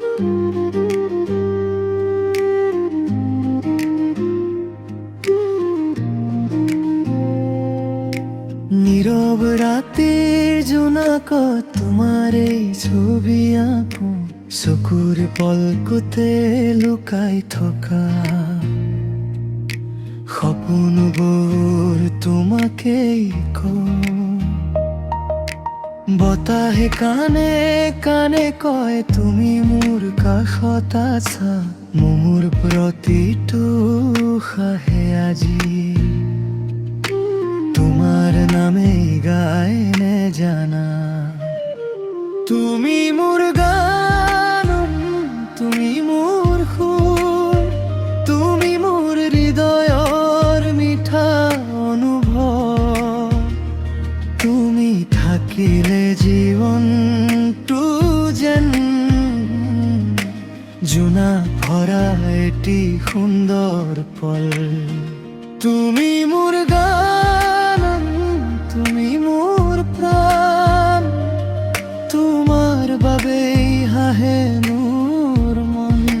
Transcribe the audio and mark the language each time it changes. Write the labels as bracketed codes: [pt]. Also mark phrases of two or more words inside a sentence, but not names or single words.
[bn] নীরব রাতের জোনাক তোমার এই ছবি আঁকো, [as] চকুৰ পলকতে লুকাই থকা সপোনবোৰ তোমাকেই কওঁ। বতাহে কানে কানে কয় তুমি মোৰ কাষত আছা, মোৰ প্ৰতিটো উশাহে আজি তোমার নামে গায় নে জানা। তুমি মোর গান, তুমি মোর সুর, তুমি মোর হৃদয়ৰ মিঠা অনুভৱ। তুমি থাকিলে জীৱনটো যেন জোনা ভৰা এটি সুন্দৰ পল। তুমি মোর গান, তুমি মোর প্রাণ, তোমার বাবেই হাহে মোর মন।